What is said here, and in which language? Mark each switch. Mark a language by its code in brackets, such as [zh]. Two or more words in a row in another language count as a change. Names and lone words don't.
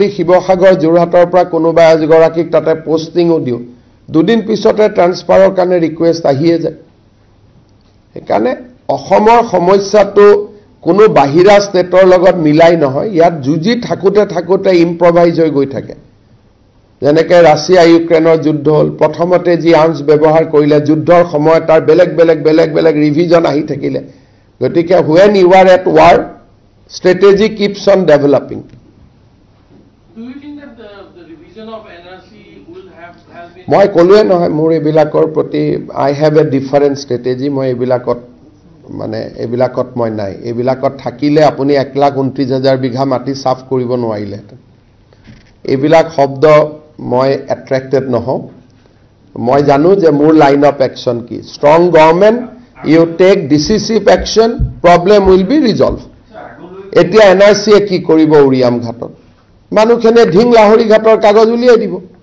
[as] শিৱসাগৰ যোৰহাটৰ পৰা কোনোবা এগৰাকীক তাতে পোষ্টিঙো দিওঁ দুদিন পিছতে ট্ৰান্সফাৰৰ কাৰণে ৰিকুৱেষ্ট আহিয়ে যায় সেইকাৰণে অসমৰ সমস্যাটো কোনো বাহিৰা ষ্টেটৰ লগত মিলাই নহয় ইয়াত যুঁজি থাকোঁতে ইম্প্ৰভাইজ হৈ গৈ থাকে যেনেকে ৰাছিয়া ইউক্ৰেনৰ যুদ্ধ হ'ল প্ৰথমতে যি আৰ্মছ ব্যৱহাৰ কৰিলে যুদ্ধৰ সময়ত তাৰ বেলেগ ৰিভিজন আহি থাকিলে গতিকে [en] when you are at war strategy keeps on developing Do you think that the revision of NRC will have been [as] মই ক'লোৱে নহয় মোৰ এইবিলাকৰ প্ৰতি [en] I have a different strategy [as] মই এইবিলাকত মানে এইবিলাকত মই নাই এইবিলাকত থাকিলে আপুনি 1,29,000 বিঘা মাটি সাফ কৰিব নোৱাৰিলে এইবিলাক শব্দ মই এট্ৰেক্টেড নহওঁ মই জানো যে মোৰ [en] line of action [as] কি [en] strong government you take decisive action problem will be resolved [as] এতিয়া এনআৰচিয়ে কি কৰিব উৰিয়াম ঘাটত মানুহখনে ঢিং লাহৰি ঘাটৰ কাগজ উলিয়াই দিব